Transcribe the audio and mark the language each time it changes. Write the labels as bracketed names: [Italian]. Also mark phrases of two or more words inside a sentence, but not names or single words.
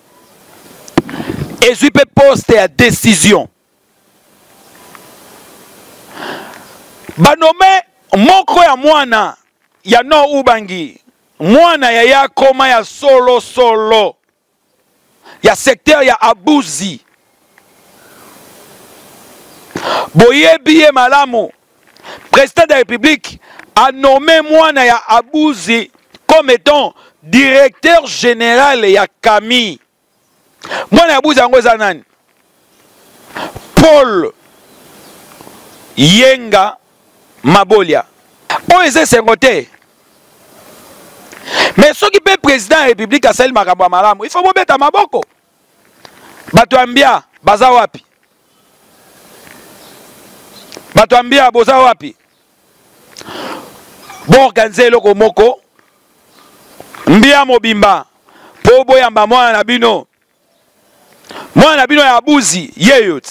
[Lingala] ezwi pe poste ya décision banome moko ya mwana ya Nord Ubangi mwana ya yakoma ya solo ya secteur ya Abuzi boyebi ye malamu [French] président de la République a nommé [Lingala] mwana ya Abuzi [French] comme étant directeur général ya Camille. [Lingala] Mwana ya Abuzi yango eza nani? Paul Yenga Mabolia. Oyo eza esengo te. Mais soki pe [French] président de la République [Lingala] asali makambo ya malamu, [French] il faut [Lingala] bobeta maboko. Bato ambia baza wapi? Bato ambia boza wapi? [French] Bon organiser [Lingala] eloko moko mbia mobimba po boyamba mwana na bino Moi na bino ya Abuzi yeyot.